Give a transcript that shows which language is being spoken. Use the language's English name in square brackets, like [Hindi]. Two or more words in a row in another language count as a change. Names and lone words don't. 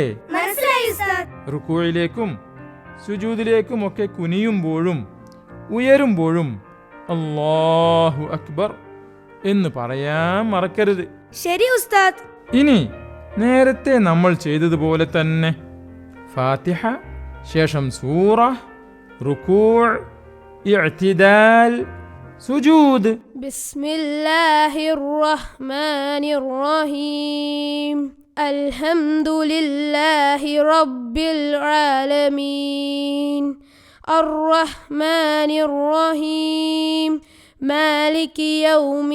[Malayalam] റുക്കൂയിലേക്കും സുജൂദിലേക്കും ഒക്കെ കുനിയുമ്പോഴും ഉയരുമ്പോഴും [Arabic] الله أكبر [Malayalam] എന്ന് പറയാൻ മറക്കരുത്. ശരി ഉസ്താദ്. ഇനി നേരത്തെ നമ്മൾ ചെയ്തതുപോലെ തന്നെ ഫാത്തിഹ, ശേഷം സൂറ, റുക്കൂ, ഇഅ്തിദാൽ, സുജൂദ്. [Arabic] بسم الله الرحمن الرحيم الحمد لله رب العالمين الرحمن الرحيم مالك يوم